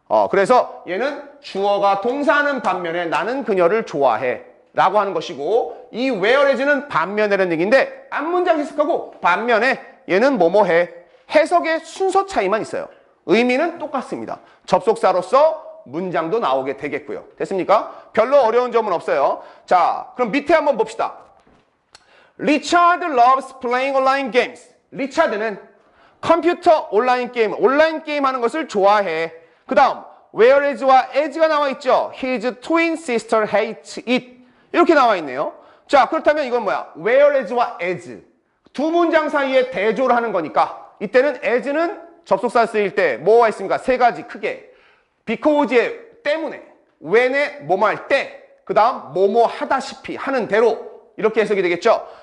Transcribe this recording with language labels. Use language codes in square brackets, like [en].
[ko] 그래서 얘는 주어가 동사하는 반면에 나는 그녀를 좋아해 라고 하는 것이고 이 whereas는 반면에라는 얘기인데 앞문장 해석하고 반면에 얘는 뭐뭐해 해석의 순서 차이만 있어요. 의미는 똑같습니다. 접속사로서 문장도 나오게 되겠고요. 됐습니까? 별로 어려운 점은 없어요. 자, 그럼 밑에 한번 봅시다. [en] Richard loves playing online games. [ko] 리차드는 컴퓨터 온라인 게임 하는 것을 좋아해. 그 다음 whereas와 as가 나와 있죠. [en] His twin sister hates it. [ko] 이렇게 나와 있네요. 자, 그렇다면 이건 뭐야? whereas와 as 두 문장 사이에 대조를 하는 거니까 이때는 as는 접속사 쓰일 때 뭐가 있습니까? 세 가지 크게 because의 때문에, when의 뭐뭐 할 때, 그 다음 뭐뭐 하다시피 하는 대로 이렇게 해석이 되겠죠.